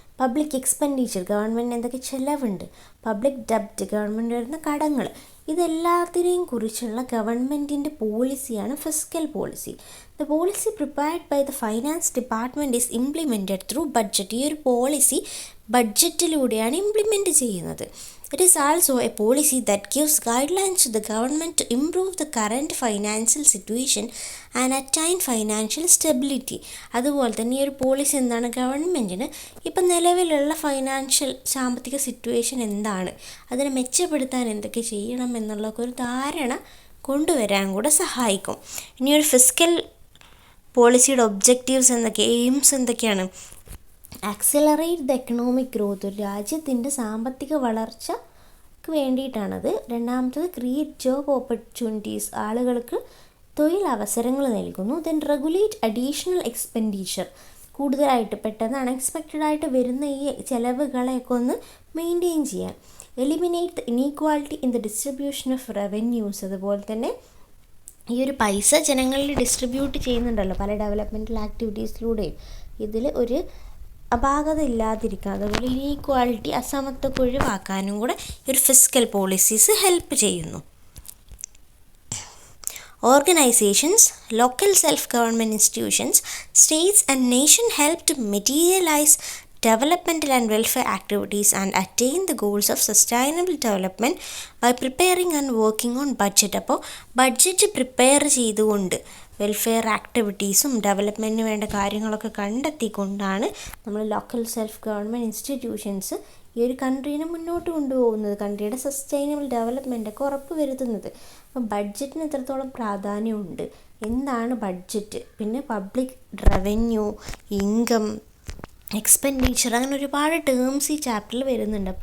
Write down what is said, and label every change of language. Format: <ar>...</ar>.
<ml>Public expenditure, ഗവൺമെൻറ്റിന് എന്തൊക്കെ ചിലവുണ്ട്, പബ്ലിക് ഡെബ്റ്റ്, ഗവൺമെൻറ് വരുന്ന കടങ്ങൾ, ഇതെല്ലാത്തിനെയും കുറിച്ചുള്ള ഗവൺമെൻറ്റിൻ്റെ പോളിസിയാണ് fiscal policy.</ml> <en>The policy prepared by the finance department is implemented through budget.</en> <ml>ഈ ഒരു പോളിസി ബഡ്ജറ്റിലൂടെയാണ് ഇംപ്ലിമെൻറ്റ് ചെയ്യുന്നത്.</ml> <en>It is also a policy that gives guidelines to the government to improve the current financial situation and attain financial stability.</en> <ml>അതുപോലെ തന്നെ ഈ ഒരു policy എന്താണ്, ഗവൺമെൻറ്റിന് ഇപ്പം നിലവിലുള്ള സാമ്പത്തിക സിറ്റുവേഷൻ എന്താണ്, അതിനെ മെച്ചപ്പെടുത്താൻ എന്തൊക്കെ ചെയ്യണം എന്നുള്ളൊക്കെ ഒരു ധാരണ കൊണ്ടുവരാൻ കൂടെ സഹായിക്കും. ഇനി ഒരു ഫിസ്ക്കൽ പോളിസിയുടെ ഒബ്ജക്റ്റീവ്സ് എയിംസ് എന്തൊക്കെയാണ്?</ml> <en>accelerate the economic growth,</en> <ml>ഒരു രാജ്യത്തിൻ്റെ സാമ്പത്തിക വളർച്ചയ്ക്ക് വേണ്ടിയിട്ടാണത്. രണ്ടാമത്തത്</ml> <en>create job opportunities,</en> <ml>ആളുകൾക്ക് തൊഴിലവസരങ്ങൾ നൽകുന്നു.</ml> <en>then regulate additional expenditure,</en> <ml>കൂടുതലായിട്ട് പെട്ടെന്ന് അൺഎക്സ്പെക്റ്റഡ് ആയിട്ട് വരുന്ന ഈ ചിലവുകളെയൊക്കെ ഒന്ന് മെയിൻറ്റെയിൻ ചെയ്യാൻ.</ml> <en>eliminate the inequality in the distribution of revenues,</en> <ml>അതുപോലെ തന്നെ ഈ ഒരു പൈസ ജനങ്ങളിൽ ഡിസ്ട്രിബ്യൂട്ട് ചെയ്യുന്നുണ്ടല്ലോ പല ഡെവലപ്മെൻറ്റൽ ആക്ടിവിറ്റീസിലൂടെയും, ഇതിൽ ഒരു അപാകത ഇല്ലാതിരിക്കുക, അതുപോലെ ഇനീക്വാളിറ്റി, അസമത്വം ഒഴിവാക്കാനും കൂടെ ഈ ഒരു ഫിസ്ക്കൽ പോളിസീസ് ഹെൽപ്പ് ചെയ്യുന്നു.</ml> <en>Organizations, local self-government institutions, states and nation help to materialize developmental and welfare activities and attain the goals of sustainable development by preparing and working on budget.</en> <ml>അപ്പോൾ budget prepare ചെയ്തുകൊണ്ട് welfare ആക്ടിവിറ്റീസും ഡെവലപ്മെൻറ്റിന് വേണ്ട കാര്യങ്ങളൊക്കെ കണ്ടെത്തിക്കൊണ്ടാണ് നമ്മൾ local self government institutions ഈ ഒരു കൺട്രീനെ മുന്നോട്ട് കൊണ്ടുപോകുന്നത്, കൺട്രിയുടെ സസ്റ്റൈനബിൾ ഡെവലപ്മെൻറ്റൊക്കെ ഉറപ്പ് വരുത്തുന്നത്. അപ്പോൾ ബഡ്ജറ്റിന് എത്രത്തോളം പ്രാധാന്യമുണ്ട്, എന്താണ് ബഡ്ജറ്റ്, പിന്നെ പബ്ലിക് റവന്യൂ, ഇൻകം, എക്സ്പെൻഡിച്ചർ, അങ്ങനെ ഒരുപാട് ടേംസ് ഈ ചാപ്റ്ററിൽ വരുന്നുണ്ട്.</ml>